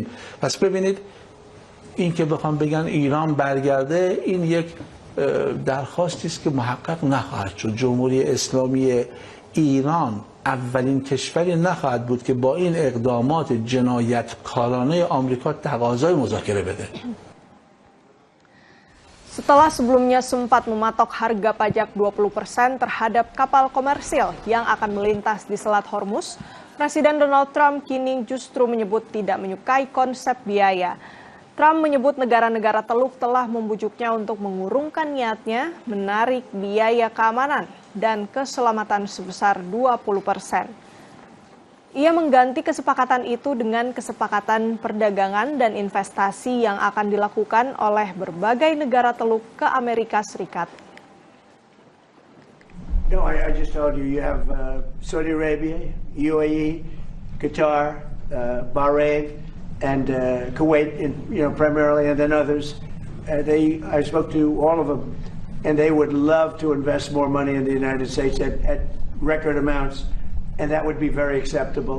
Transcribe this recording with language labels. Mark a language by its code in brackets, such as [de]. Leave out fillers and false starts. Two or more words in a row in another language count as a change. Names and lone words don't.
[fa] پس ببینید این که بخوام بگن ایران برگرده، این یک درخواستی است که محقق نخواهد شد. جمهوری اسلامی ایران اولین کشوری نخواهد بود که با این اقدامات جنایتکارانه آمریکا تقاضای مذاکره بده. [id] Setelah sebelumnya sempat mematok harga pajak 20% terhadap kapal komersil yang akan melintas di Selat Hormuz, Presiden Donald Trump kini justru menyebut tidak menyukai konsep biaya. Trump menyebut negara-negara Teluk telah membujuknya untuk mengurungkan niatnya menarik biaya keamanan dan keselamatan sebesar 20%. Ia mengganti kesepakatan itu dengan kesepakatan perdagangan dan investasi yang akan dilakukan oleh berbagai negara Teluk ke Amerika Serikat. [en] No, I just told you, you have Saudi Arabia, UAE, Qatar, Bahrain, and Kuwait, primarily, and then others. I spoke to all of them, and they would love to invest more money in the United States at record amounts, and that would be very acceptable.